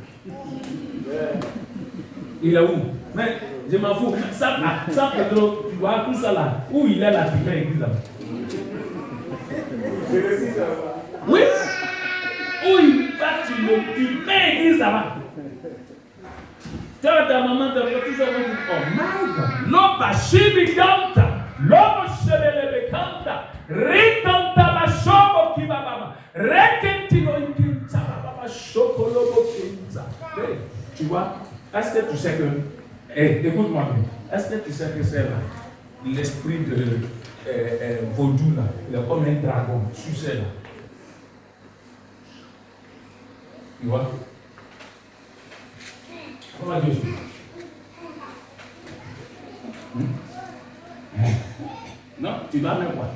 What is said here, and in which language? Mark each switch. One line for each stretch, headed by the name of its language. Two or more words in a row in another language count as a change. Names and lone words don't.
French: Il est où? Mais je m'en fous. Ça Pedro, tu vois tout ça là. Où il est là, tu fais l'église là. Oui. Où il va, tu mets l'église là-bas. Tu vois ta maman, tu vois tout ça.
English: Oh my God. L'oba chibi kanta. L'oba shebelebe kanta. Rikanta ba shobo kibababa. Rekentino ikinta baba shokolobo kinta.
French: Tu vois? Est-ce que tu sais que... écoute-moi bien. Est-ce que tu sais que c'est là? L'esprit de vaudou là. Il est comme un dragon. Tu sais là. Tu vois? Comment Dieu fait? Non, tu vas même pas.